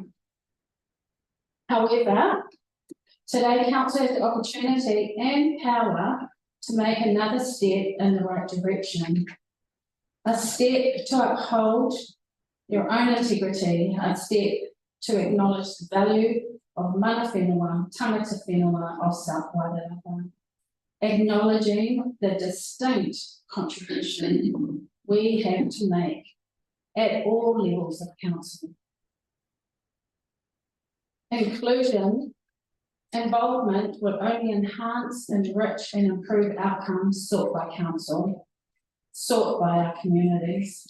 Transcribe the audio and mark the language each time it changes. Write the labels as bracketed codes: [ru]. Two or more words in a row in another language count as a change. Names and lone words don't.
[en] However, today council has the opportunity and power to make another step in the right direction. A step to uphold your own integrity, a step to acknowledge the value of [mi] mana whenua, tangata whenua [en] of South Wairarapa, acknowledging the distinct contribution we have to make at all levels of council. Inclusion, involvement will only enhance, enrich and improve outcomes sought by council, sought by our communities.